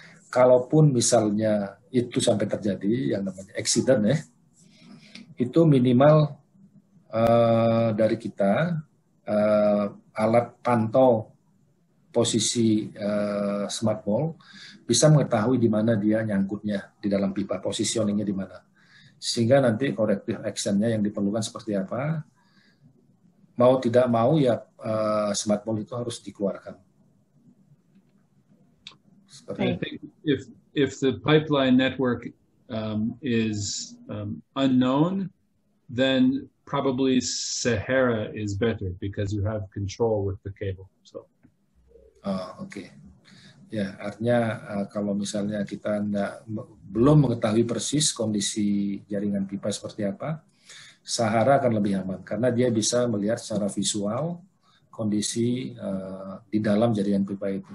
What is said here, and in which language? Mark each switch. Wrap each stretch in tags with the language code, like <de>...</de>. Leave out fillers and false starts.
<id>Kalaupun misalnya itu sampai terjadi, yang namanya accident ya, itu minimal dari kita alat pantau posisi smart ball bisa mengetahui di mana dia nyangkutnya di dalam pipa, positioningnya di mana. Sehingga nanti corrective action-nya yang diperlukan seperti apa, mau tidak mau ya smart ball itu harus dikeluarkan.</id> <en>I think if the pipeline network is unknown, then probably Sahara is better because you have control with the cable. So.</en> <id>Oke. Ya, artinya kalau misalnya kita belum mengetahui persis kondisi jaringan pipa seperti apa, Sahara akan lebih aman karena dia bisa melihat secara visual kondisi di dalam jaringan pipa itu.</id>